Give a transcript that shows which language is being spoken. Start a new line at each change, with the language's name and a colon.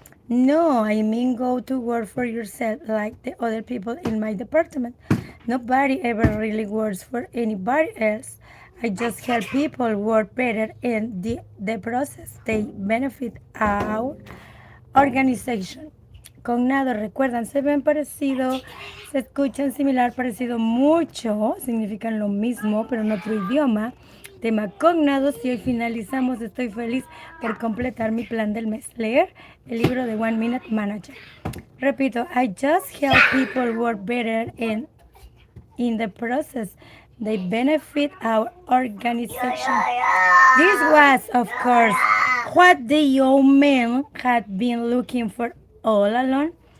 English: No, I mean go to work for yourself like the other people in my department. Nobody ever really works for anybody else. I just help people work better and the process they benefit our organization.
Spanish: Cognado, recuerdan, se ven parecido, se escuchan similar, parecido mucho, significan lo mismo, pero en otro idioma. Tema cognados y hoy finalizamos. Estoy feliz por completar mi plan del mes. Leer el libro de One Minute Manager. Repito,
English: I just help people work better and in the process they benefit our organization. This was, of course, what the young man had been looking for all along.